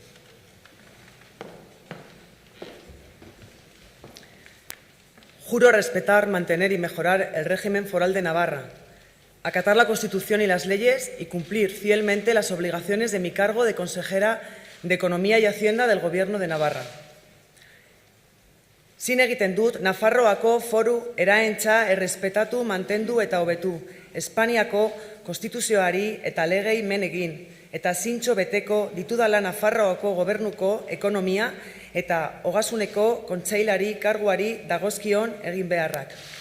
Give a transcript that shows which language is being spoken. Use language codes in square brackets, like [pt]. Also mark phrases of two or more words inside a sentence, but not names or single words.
[es] Juro respetar, mantener y mejorar el régimen foral de Navarra, acatar la Constitución y las leyes y cumplir fielmente las obligaciones de mi cargo de consejera de Economía y Hacienda del Gobierno de Navarra. [eu] Zin egiten dut, Nafarroako foru eraentza errespetatu, mantendu eta hobetu, Espainiako konstituzioari eta legei men egin, eta zintzo beteko ditudala Nafarroako gobernuko ekonomia eta ogasuneko kontseilari karguari dagozkion egin beharrak.